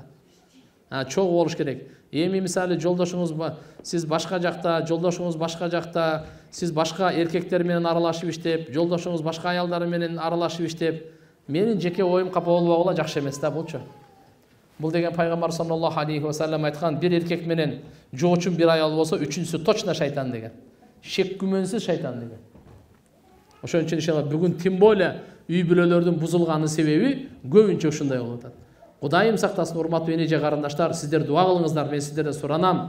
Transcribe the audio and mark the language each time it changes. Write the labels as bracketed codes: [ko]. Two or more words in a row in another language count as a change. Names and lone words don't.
[ky] Чогуу болуш керек. Эми мисалы жолдошуңуз сиз башка жакта, жолдошуңуз башка жакта, сиз башка эркектер менен аралашып иштеп, жолдошуңуз башка аялдар менен аралашып иштеп, менин жеке оюм капа болбогула жакшы эмес да булчу. Бул деген пайгамбар [ar] صلى الله عليه وسلم [ky] айткан, бир эркек менен жоочун бир аял болсо, үчүнчүсү точно шайтан деген. Шек күмөнсүз шайтан деген. Ошон үчүн иншалла бүгүн [ru] тим более [ky] үй бүлөлөрдүн бузулганы себеби көбүнчө ушундай болуп атат. Кудайым сактасын, урматтуу эне карындаштар, сиздер дуа кылыңыздар, мен сиздерден суранам.